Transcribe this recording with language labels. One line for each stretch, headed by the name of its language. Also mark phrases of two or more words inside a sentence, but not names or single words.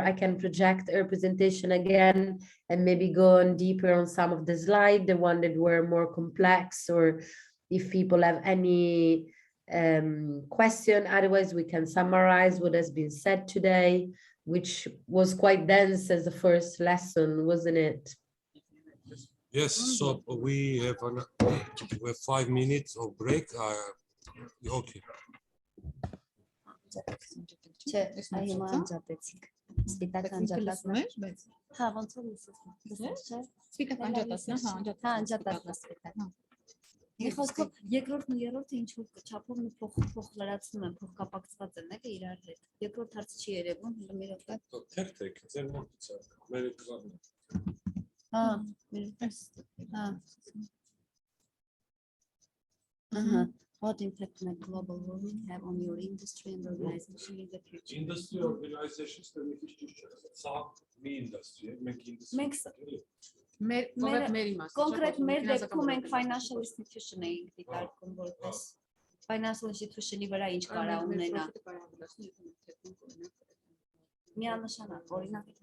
English: I can project her presentation again and maybe go on deeper on some of the slides, the one that were more complex, or if people have any question. Otherwise, we can summarize what has been said today, which was quite dense as the first lesson, wasn't it? Yes, so we have 5 minutes of break. Okay.
Armenian: Երկրորդն ու երրորդը ինչ որ չափով փոխ լրացնում են, փոխ կապակցված են էլի իրար հետ։ Երկրորդ հարցը չի երևում, մի րոպե։ Թերթեք, ձեր մոտից է, մեր էկրանը։
English: What impact might global warming have on your industry and organization in the future? Industry organizations
Armenian: Կոնկրետ մեր դեպքում մենք
English: financial institution
Armenian: էինք դիտարկում որպես
English: financial institution-
Armenian: ի վրա ինչ կարա ունենա։ Միանշանակ, օրինակ